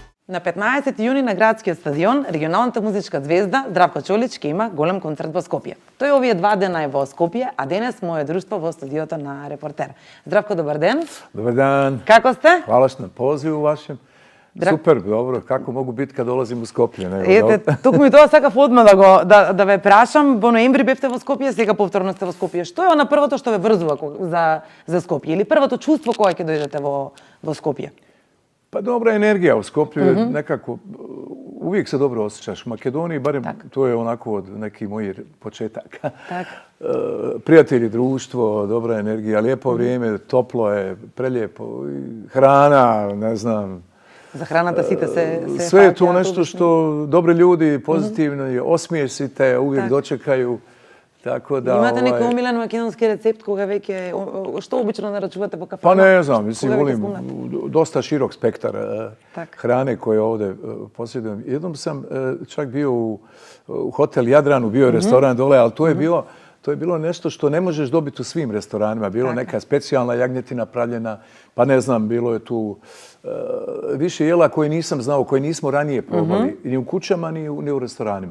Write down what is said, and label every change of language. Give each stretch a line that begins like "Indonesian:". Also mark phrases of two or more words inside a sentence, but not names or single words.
Macedonian: На 15 јуни на градскиот стадион, регионалната музичка звезда Здравко Чолич ќе има голем концерт во Скопје. Тој овие 2 дена е во Скопје, а денес мое друштво во студиото на Репортер. Здравко, добар ден. Добар ден. Како сте?
Bosnian: Hvala što na pozivu vašem. Super, dobro. Kako mogu biti kad dolazim u Skopje?
Macedonian: Ете, туку ми тоа сакав одма да ве прашам. Во ноември бевте во Скопје, сега повторно сте во Скопје. Што е она првото што ве врзува за Скопје? Или првото чувство кога ќе дојдете во Скопје?
Bosnian: Pa dobra energija u Skopju, nekako uvijek se dobro osjećaš. U Makedoniji, barem to je onako od nekih mojih početaka. Prijatelji, društvo, dobra energija, lijepo vrijeme, toplo je, prelijepo, hrana, ne znam.
Macedonian: За храната сите се
Bosnian: Sve je to nešto što dobri ljudi, pozitivno, osmiješ si te, uvijek dočekaju. Tako da,
Macedonian: Имате некој омилен македонски рецепт кога веќе што обично нарачувате во кафена?
Bosnian: Pa ne znam, mislim, volim dosta širok spektar hrane koje ovdje posjedujem. Jednom sam čak bio u hotel Jadranu, bio je restoran dole, ali to je bilo nešto što ne možeš dobiti u svim restoranima. Bilo neka specijalna jagnjetina pravljena, pa ne znam, bilo je tu više jela koje nisam znao, koje nismo ranije probali, ni u kućama, ni u restoranima.